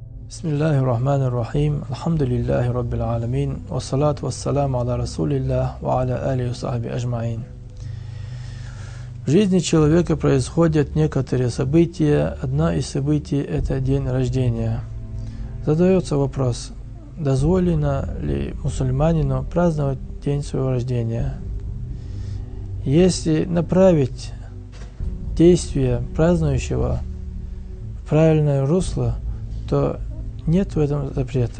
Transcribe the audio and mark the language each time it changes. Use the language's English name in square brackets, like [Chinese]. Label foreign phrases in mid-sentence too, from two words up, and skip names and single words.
[Arabic] بسم الله الرحمن الرحيم. الحمد لله رب العالمين. والصلاة والسلام على رسول الله وعلى آله صحبه أجمعين. [Russian] В жизни человека происходят некоторые события. Одно из событий – это день рождения. Задается вопрос, дозволено ли мусульманину праздновать день своего рождения? Если направить действие празднующего в правильное русло, то нет в этом запрета.